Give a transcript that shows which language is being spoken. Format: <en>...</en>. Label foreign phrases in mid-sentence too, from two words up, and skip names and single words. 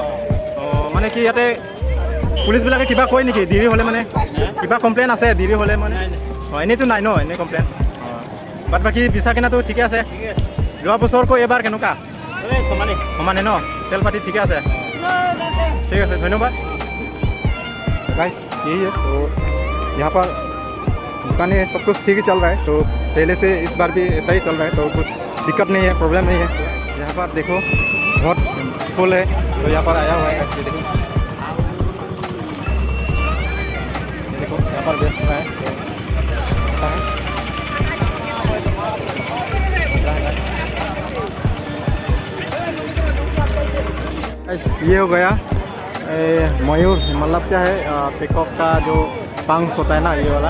<as>মানে কি ইয়াতে পুলিচবিলাকে কিবা কয় নেকি দেৰি হ'লে মানে কিবা কমপ্লেইন আছে দেৰি হ'লে মানে? এনেইতো নাই ন এনেই কমপ্লেইন? বাট বাকী বিচা কিনাটো ঠিকে আছে? যোৱা বছৰকৈ এবাৰ কেনেকুৱা সমানে ন তেল পাতি ঠিকে আছে? ঠিক আছে ধন্যবাদ गाइस।</as> <hi>यही है तो यहाँ पर दुकानें सब कुछ ठीक ही चल रहा है तो पहले से इस बार भी ऐसा ही चल रहा है तो कुछ दिक्कत नहीं है प्रॉब्लम नहीं है। यहाँ पर देखो बहुत फुल है तो यहाँ पर आया हुआ है ये देखो यहाँ पर बेच रहा है ये हो गया मयूर मतलब क्या है पिकॉक का जो पंख होता है ना ये वाला।</hi>